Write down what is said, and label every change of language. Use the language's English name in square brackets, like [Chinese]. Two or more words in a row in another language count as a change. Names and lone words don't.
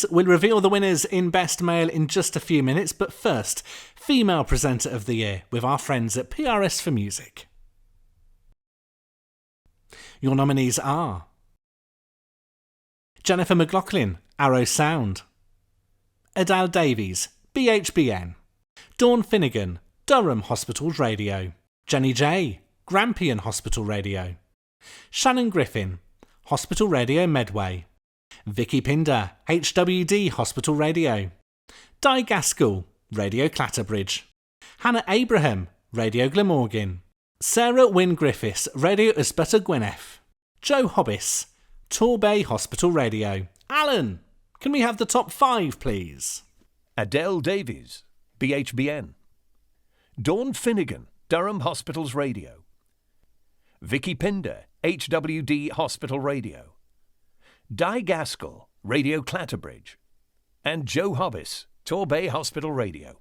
[English] We'll reveal the winners in Best Male in just a few minutes, but first, Female Presenter of the Year with our friends at PRS for Music. Your nominees are Jennifer McLaughlin, Arrow Sound; Adele Davies, BHBN; Dawn Finnegan, Durham Hospital Radio; Jenny J, Grampian Hospital Radio; Shannon Griffin, Hospital Radio Medway; Vicky Pinder, HWD Hospital Radio; Di Gaskell, Radio Clatterbridge; Hannah Abraham, Radio Glamorgan; Sarah Wynne Griffiths, Radio Ysbyty Gwynedd; Joe Hobbis, Torbay Hospital Radio. Alan, can we have the top 5, please? Adele Davies, BHBN; Dawn Finnegan, Durham Hospitals Radio; Vicky Pinder, HWD Hospital Radio; Di Gaskell, Radio Clatterbridge; and Joe Hobbis, Torbay Hospital Radio.